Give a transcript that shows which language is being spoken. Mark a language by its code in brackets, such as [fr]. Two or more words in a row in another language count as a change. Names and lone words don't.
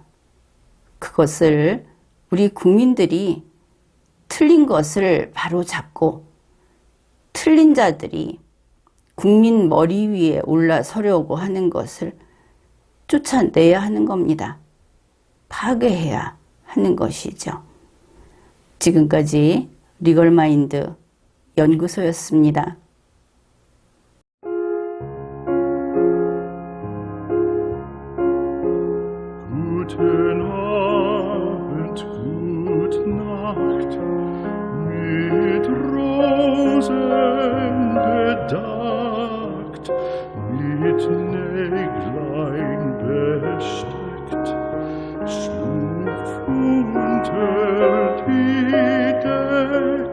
[ko] 그것을 우리 국민들이 틀린 것을 바로 잡고 틀린 자들이 국민 머리 위에 올라서려고 하는 것을 쫓아내야 하는 겁니다. 파괴해야 하는 것이죠. 지금까지 리걸마인드 연구소였습니다. [de] Guten Abend, gute Nacht, mit Rosen bedeckt, mit Näglein besteckt, schlupf unter die Deck.